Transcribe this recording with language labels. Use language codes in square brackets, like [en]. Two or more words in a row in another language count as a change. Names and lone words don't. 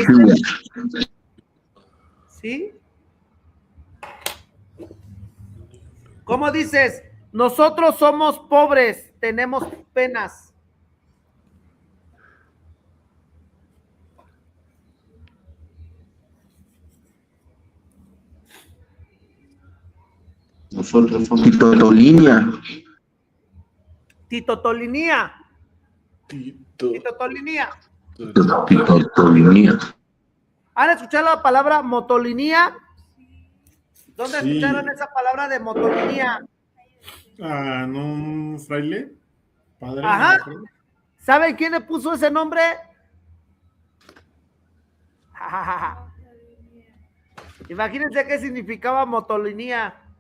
[es] ¿Sí? ¿Cómo dices? Nosotros somos pobres, tenemos penas. Nosotros somos Titolinía. Titotolinía. Tito. Titotolinía. Titolinía. ¿Han escuchado la palabra motolinía? ¿Dónde Sí. escucharon esa palabra de motolinía? Ah, ¿no un fraile? Padre. Ajá. ¿No? ¿Saben quién le puso ese nombre? Imagínense qué significaba motolinía.